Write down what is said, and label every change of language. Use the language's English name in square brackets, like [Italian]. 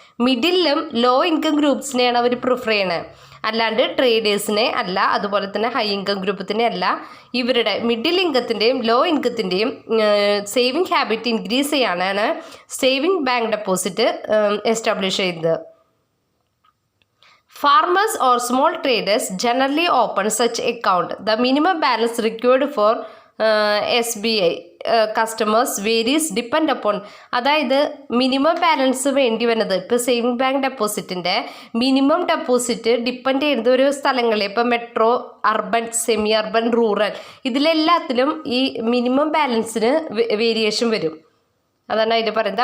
[Malayalam] മിഡിലും low income ഗ്രൂപ്പ്സിനെയാണ് അവർ prefer ചെയ്യണത്, അല്ലാണ്ട് ട്രേഡേഴ്സിനെ അല്ല, അതുപോലെ തന്നെ ഹൈ ഇൻകം ഗ്രൂപ്പത്തിനെ അല്ല. ഇവരുടെ middle ഇൻകത്തിൻ്റെയും law ഇൻകത്തിൻ്റെയും saving habit increase ചെയ്യാനാണ് സേവിങ് ബാങ്ക് ഡെപ്പോസിറ്റ് എസ്റ്റാബ്ലിഷ് ചെയ്തത്. [English] Farmers or small traders generally open such account. The minimum balance required for SBI customers varies depend upon. [Malayalam] അതായത് മിനിമം ബാലൻസ് വേണ്ടി വരുന്നത് ഇപ്പോൾ saving bank ഡെപ്പോസിറ്റിൻ്റെ minimum deposit depend ചെയ്യുന്നത് ഒരു സ്ഥലങ്ങളിൽ, ഇപ്പോൾ metro, urban, semi urban, rural, ഇതിലെല്ലാത്തിലും ഈ മിനിമം ബാലൻസിന് വേരിയേഷൻ വരും. അതാണ് അതിൽ പറയുന്നത്.